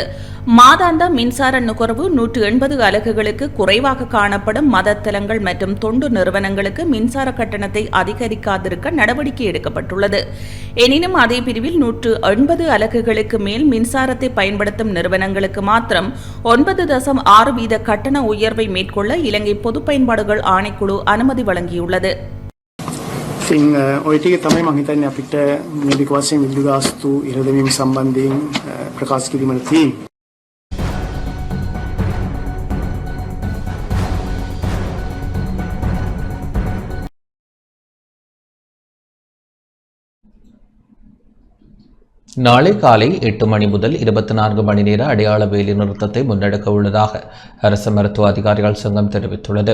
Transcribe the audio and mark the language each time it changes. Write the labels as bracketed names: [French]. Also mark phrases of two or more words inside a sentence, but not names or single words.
[Tamil] மாதாந்த மின்சார நுகர்வு 180 அலகுகளுக்கு குறைவாக காணப்படும் மதத்தலங்கள் மற்றும் தொண்டு நிறுவனங்களுக்கு மின்சார கட்டணத்தை அதிகரிக்காதிருக்க நடவடிக்கை எடுக்கப்பட்டுள்ளது. எனினும் அதே பிரிவில் 180 அலகுகளுக்கு மேல் மின்சாரத்தை பயன்படுத்தும் நிறுவனங்களுக்கு மாத்திரம் 9.6 வீத கட்டண உயர்வை மேற்கொள்ள இலங்கை பொது பயன்பாடு ஆணைக்குழு அனுமதி வழங்கியுள்ளது. [Sinhala] ඔය ටික තමයි මම හිතන්නේ අපිට මූලික වශයෙන් විදුලි ගාස්තු ඉහළ දැමීම සම්බන්ධයෙන් ප්‍රකාශ කිරීමට තියෙන්නේ. [Tamil] நாளை காலை 8 மணி முதல் 24 மணி நேர அடையாள வேலை நிறுத்தத்தை முன்னெடுக்க உள்ளதாக அரச மருத்துவ அதிகாரிகள் சங்கம் தெரிவித்துள்ளது.